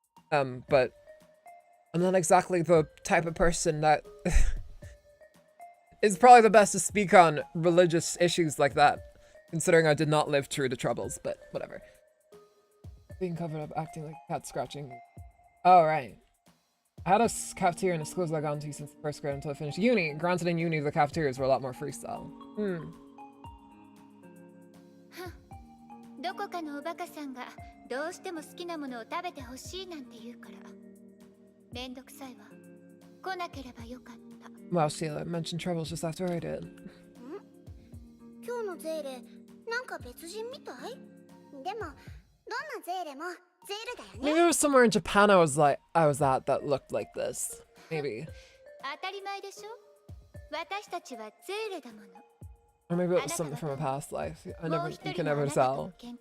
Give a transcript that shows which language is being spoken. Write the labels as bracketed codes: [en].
[en] But I'm not exactly the type of person that is probably the best to speak on religious issues like that, considering I did not live through the Troubles, but whatever. Being covered up, acting like a cat scratching. Oh, right. I had a cafeteria in the schools I've gone to since first grade until I finished uni. Granted, in uni, the cafeterias were a lot more freestyle. [ja] どこかのおバカさんがどうしても好きなものを食べてほしいなんて言うからめんどくさいわ来なければよかった [en] Wow, Sheila mentioned Troubles just after I did. [ja] 今日のゼーレなんか別人みたいでもどんなゼーレもゼーレだよね [en] Maybe it was somewhere in Japan I was at that looked like this. Maybe. [ja] 当たり前でしょ私たちはゼーレだもの [en] Or maybe it was something from a past life. You can never tell.